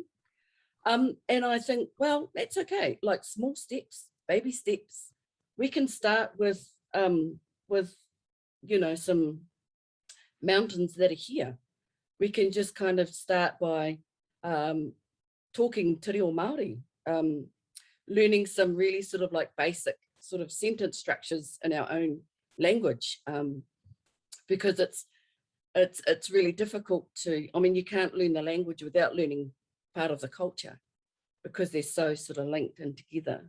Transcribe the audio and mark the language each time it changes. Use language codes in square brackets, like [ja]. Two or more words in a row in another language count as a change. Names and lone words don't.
[en] And I think, well, that's okay. Like small steps, baby steps. We can start with you know, some mountains that are here. We can just kind of start by talking [mi] te reo Māori, [en] learning some really sort of like basic sort of sentence structures in our own language, because it's really difficult to, I mean, you can't learn the language without learning part of the culture because they're so sort of linked in together.